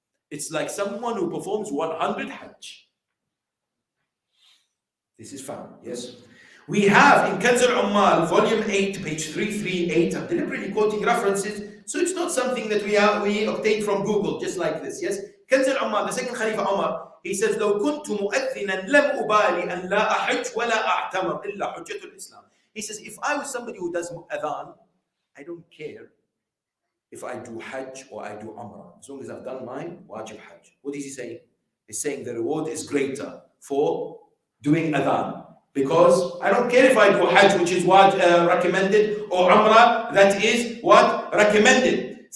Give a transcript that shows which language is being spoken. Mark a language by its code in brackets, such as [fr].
[en] It's like someone who performs 100 hajj. This is found, yes. We have in Kanz al-Ummal, volume 8, page 338. I'm deliberately quoting references, so it's not something that we obtained from Google, just like this, yes? Kanz al-Ummal, the second Khalifa Umar, he says, [ar] لو كنت مؤذنا لم أبالي أن لا أحج ولا أعتمر إلا حجة الإسلام. [en] He says, if I was somebody who does adhan, I don't care if I do hajj or I do umrah, as long as I've done mine, wajib hajj. What is he saying? He's saying the reward is greater for doing adhan. Because I don't care if I do hajj, which is what recommended, or umrah, that is what recommended.